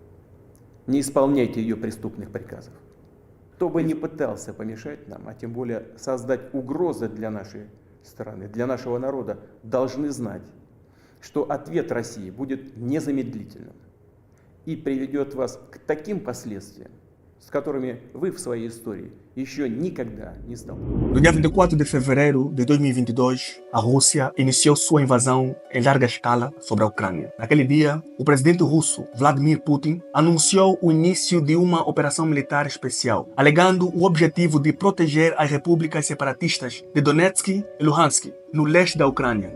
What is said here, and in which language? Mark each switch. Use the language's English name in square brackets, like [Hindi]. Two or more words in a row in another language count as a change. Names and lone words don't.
[Russian] Не исполняйте ее преступных приказов. Кто бы ни пытался помешать нам, а тем более создать угрозы для нашей страны, для нашего народа, должны знать, что ответ России будет незамедлительным и приведет вас к таким последствиям, с которыми вы в своей истории еще никогда не столкнулись. [Portuguese] No dia 24 de fevereiro de 2022, a Rússia iniciou sua invasão em larga escala sobre a Ucrânia. Naquele dia, o presidente russo Vladimir Putin anunciou o início de uma operação militar especial, alegando o objetivo de proteger as repúblicas separatistas de Donetsk e Luhansk, no leste da Ucrânia.